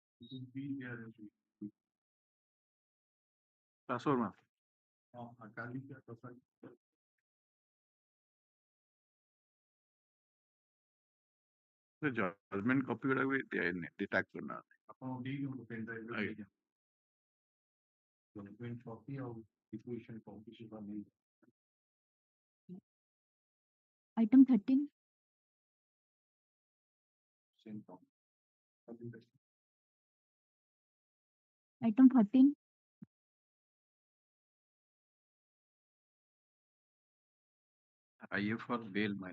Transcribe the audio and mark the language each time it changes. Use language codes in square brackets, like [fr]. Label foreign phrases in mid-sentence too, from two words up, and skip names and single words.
[en] Transformer. Judgment copy [or] ଗୁଡା ବି detach କରୁନାହାନ୍ତି। ଆପଣ ଦେଇଦିଅନ୍ତୁ [en] pen drive [or] ରେ ଦେଇଦିଅନ୍ତୁ। [en] Judgment copy [or] ଆଉ [en] equation copy [or] ସୁଦ୍ଧା ନେଇ [en] Item 13. same form. Item 14. IA for bail, man.